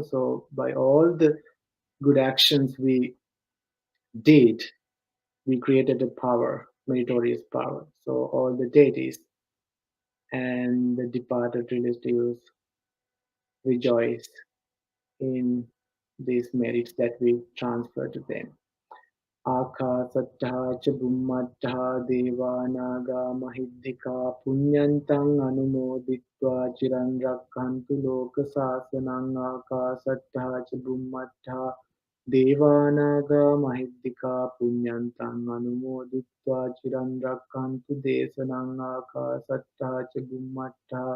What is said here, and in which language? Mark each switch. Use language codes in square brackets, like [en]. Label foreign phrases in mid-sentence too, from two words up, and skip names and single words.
[en] So by all the good actions we did, we created a power, meritorious power. So all the deities and the departed relatives rejoice in these merits that we transfer to them. [pi] Akasattha cha Bhummattha Devanaga Mahiddhika Punyantam Anumoditva Chiran Rakhantu Loka Sasanang Akasattha cha Bhummattha Devanaga Mahiddhika Punyantam Anumoditva Chiran Rakhantu Desanang Akasattha cha Bhummattha